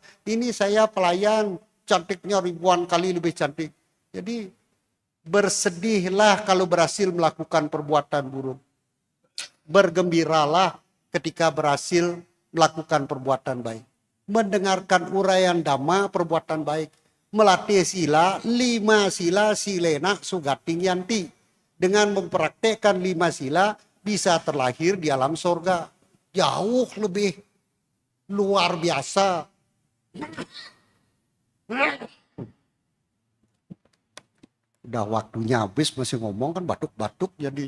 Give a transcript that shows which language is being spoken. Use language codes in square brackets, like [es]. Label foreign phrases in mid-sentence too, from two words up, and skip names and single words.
[id] Ini saya pelayan, cantiknya ribuan kali lebih cantik. Jadi bersedihlah kalau berhasil melakukan perbuatan buruk. Bergembiralah ketika berhasil melakukan perbuatan baik. Mendengarkan uraian dhamma perbuatan baik. Melatih sila, 5 sila [pi] silena sugating yanti. [id] Dengan mempraktekkan 5 sila bisa terlahir di alam sorga. Jauh lebih luar biasa. Udah waktunya habis masih ngomong kan batuk-batuk jadi.